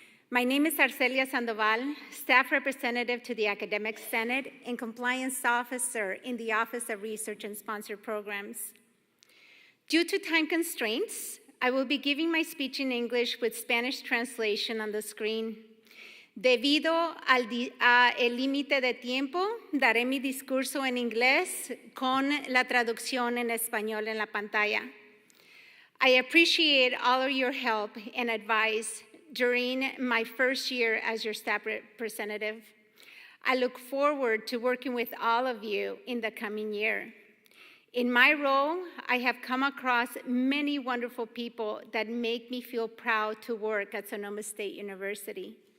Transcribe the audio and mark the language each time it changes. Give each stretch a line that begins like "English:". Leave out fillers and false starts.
English: My name is Arcelia Sandoval, staff representative to the Academic Senate and compliance officer in the Office of Research and Sponsored Programs. Due to time constraints, I will be giving my speech in English with Spanish translation on the screen.
Spanish: Debido al límite de tiempo, daré mi discurso en inglés con la traducción en español en la pantalla.
English: I appreciate all of your help and advice during my first year as your staff representative. I look forward to working with all of you in the coming year. In my role, I have come across many wonderful people that make me feel proud to work at Sonoma State University.